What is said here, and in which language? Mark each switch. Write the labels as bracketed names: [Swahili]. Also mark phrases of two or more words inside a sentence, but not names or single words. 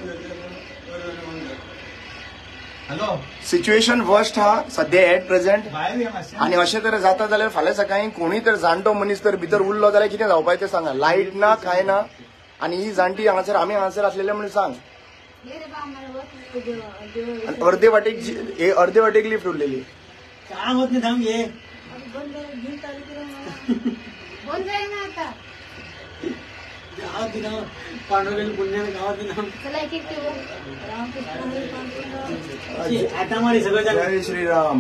[English] situation worst [Konkani] हा सध्या [English] at present. [Konkani] आणि अशें तर जाता जाल्यार फाल्यां सकाळीं कोणी तर जाणटो मनीस तर भितर उरलो जाल्यार कितें जावपाचें तें सांगा. लायट ना काय ना आणि ही जाणटी हांगासर आमी हांगासर आसलेले म्हणून सांग. अर्दे वाटेक लिफ्ट उरलेली. [Marathi] काय होत नाही थांब ये पांडुरंग पुण्याला गावात आता मारे सगळं जय श्रीराम.